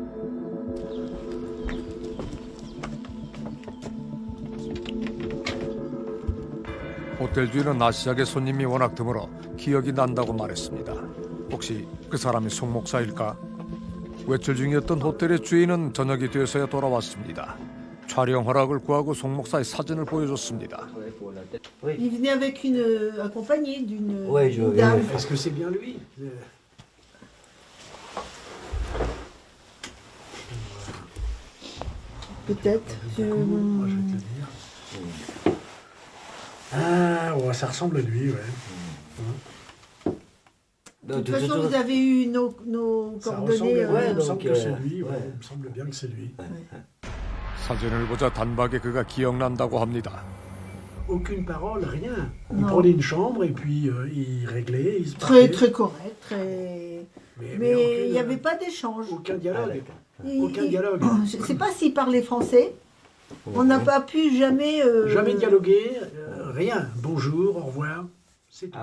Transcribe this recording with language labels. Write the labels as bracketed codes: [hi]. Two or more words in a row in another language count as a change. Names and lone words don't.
[ko] 호텔 주인은 아시아계 손님이 워낙 드물어 기억이 난다고 말했습니다. 혹시 그 사람이 송 목사일까? 외출 중이었던 호텔의 주인은 저녁이 돼서야 돌아왔습니다. 촬영 허락을 구하고 송 목사의 사진을 보여줬습니다. [fr] Il venait avec accompagné d'une Oui, dame. Est-ce que c'est bien lui? Peut-être. Moi, je vais te le dire. Ah, ouais, ça ressemble à lui, ouais. De toute façon, vous avez eu nos Ça coordonnées. ressemble, ouais, il me semble donc, que c'est lui, ouais. ouais. Il me semble bien que c'est lui. [ko] 사진을 보자 단박에 그가 기억난다고 합니다. [fr] Aucune parole, rien. Il Non. prenait une chambre et puis il réglait, il se Très, parlait. très correct. Très... Mais il n'y avait pas d'échange. Aucun dialogue. Et- Aucun et- dialogue. Je ne sais pas s'il parlait français. On n'a pas pu jamais. Jamais dialoguer, rien. Bonjour, au revoir. C'est tout.